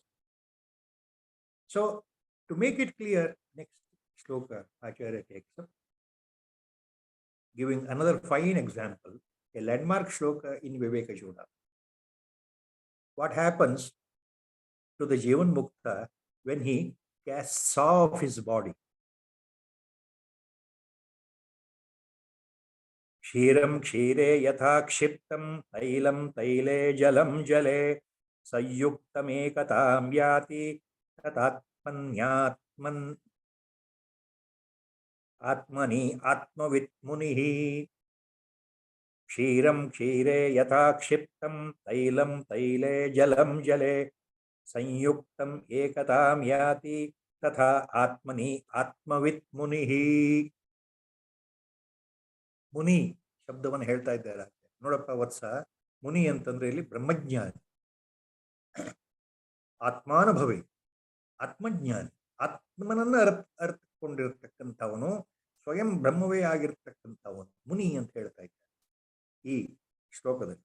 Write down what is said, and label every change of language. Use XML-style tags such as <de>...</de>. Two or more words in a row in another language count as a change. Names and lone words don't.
<en>So, to make it clear, next shloka, Acharya takes up, giving another fine example, a landmark shloka in Viveka Chudamani. What happens to the</en> <sa>जीवन् मुक्त</sa> <en>when he casts off his body?</en> <sa>क्षीरं क्षीरे यथा क्षिप्तं तैलं तैले जलं जले सय्युक्तम् एकतां याति ततात्मन्यात्मन् आत्मनि आत्मवित् मुनिः. क्षीरं क्षीरे यथा क्षिप्तं तैलं तैले जलं जले संयुक्तम् एकतां याति तथा आत्मनि आत्मवित् मुनिः.</sa> <kn>ಮುನಿ ಶಬ್ದವನ್ನು ಹೇಳ್ತಾ ಇದ್ದಾರೆ. ನೋಡಪ್ಪ ವತ್ಸ, ಮುನಿ ಅಂತಂದ್ರೆ ಇಲ್ಲಿ ಬ್ರಹ್ಮಜ್ಞಾನಿ, ಆತ್ಮಾನುಭವಿ, ಆತ್ಮಜ್ಞಾನಿ, ಆತ್ಮನನ್ನ ಅರ್ಥಕೊಂಡಿರ್ತಕ್ಕಂಥವನು, ಸ್ವಯಂ ಬ್ರಹ್ಮವೇ ಆಗಿರ್ತಕ್ಕಂಥವನು ಮುನಿ ಅಂತ ಹೇಳ್ತಾ ಇದ್ದಾರೆ ಈ ಶ್ಲೋಕದಲ್ಲಿ.</kn>